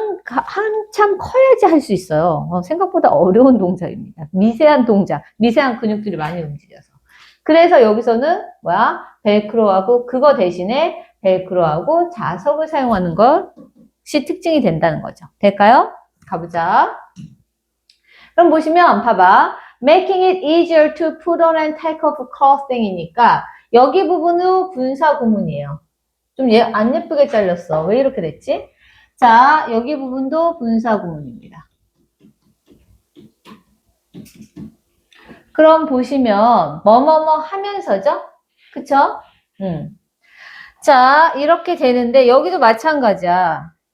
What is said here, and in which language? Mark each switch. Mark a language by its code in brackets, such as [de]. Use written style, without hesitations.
[ko] 한참 커야지 할 수 있어요. 생각보다 어려운 동작입니다. 미세한 동작, 미세한 근육들이 많이 움직여서. 그래서 여기서는 뭐야? 벨크로하고 그거 대신에 벨크로하고 자석을 사용하는 것이 특징이 된다는 거죠. 될까요? 가보자. 그럼 보시면 봐봐. [en] Making it easier to put on and take off clothing [ko] 이니까 여기 부분은 분사 구문이에요. 좀 안 예쁘게 잘렸어. 왜 이렇게 됐지? 자, 여기 부분도 분사 구문입니다. 그럼 보시면 뭐뭐뭐 하면서죠? 그쵸? 자, 이렇게 되는데 여기도 마찬가지야.